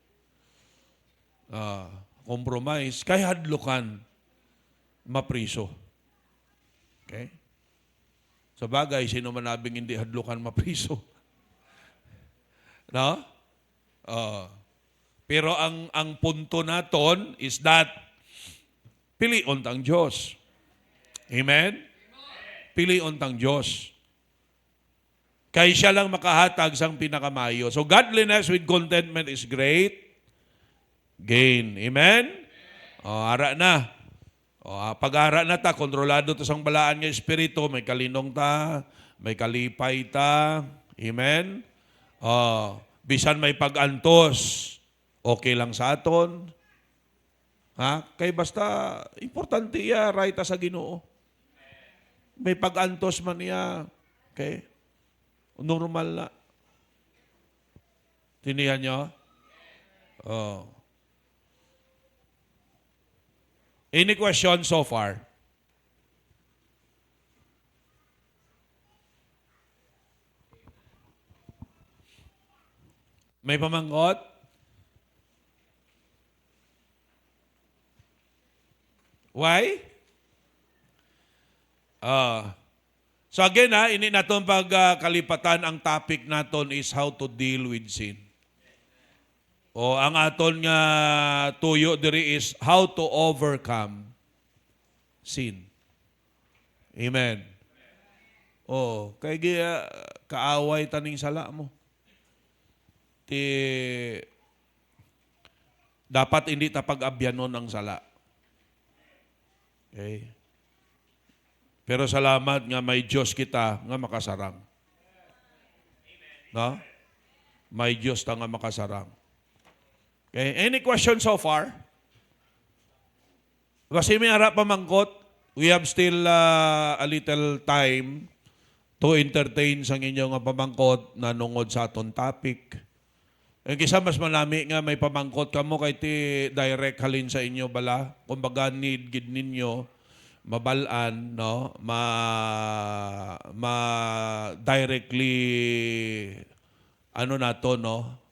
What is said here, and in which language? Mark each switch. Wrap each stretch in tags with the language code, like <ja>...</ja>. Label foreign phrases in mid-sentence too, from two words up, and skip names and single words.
<hil>Compromise, kay hadlukan, mapriso. Okay? Sa bagay, sino man nabing hindi hadlukan mapriso? No? Pero ang punto naton</hil> <en>is that</en> <hil>pilion tang Diyos. Amen? Pilion tang Diyos. Kay siya lang makahatag sang pinakamayo.</hil> <en>So godliness with contentment is great gain.</en> <hil>Amen? Ara na. Pag-ara na ta, kontrolado to sang balaan nga espiritu, may kalinong ta, may kalipay ta. Amen? Bisan may pag-antos, okay lang sa aton. Ha? Kay basta, importante iya, right sa Ginoo. May pag-antos man niya. Okay? Normal na. Tinihan nyo?</hil> <en>Oh. Any question so far?</en> <hil>May pamangkot? Why? So again, ini naton pagkalipatan, ang topic naton is</hil> <en>how to deal with sin.</en> <hil>O ang aton nga tuyo diri is</hil> <en>how to overcome sin.</en> <hil>Amen. Kay kaaway taning sala mo. Dapat hindi ta pag-abyanon ang sala. Okay? Pero salamat nga may Diyos kita nga makasarang. No? May Diyos ta nga makasarang.</hil> <en>Okay? Any question so far?</en> <hil>Kasi may harap pamangkot,</hil> <en>we have still a little time to entertain</en> <hil>sa inyong pamangkot na nungod sa aton topic. Kisa mas malami nga may pamangkot kamo kay ti direct halin sa inyo bala. Kumbaga need gid ninyo mabalaan, no? Directly ano nato, no?</hil>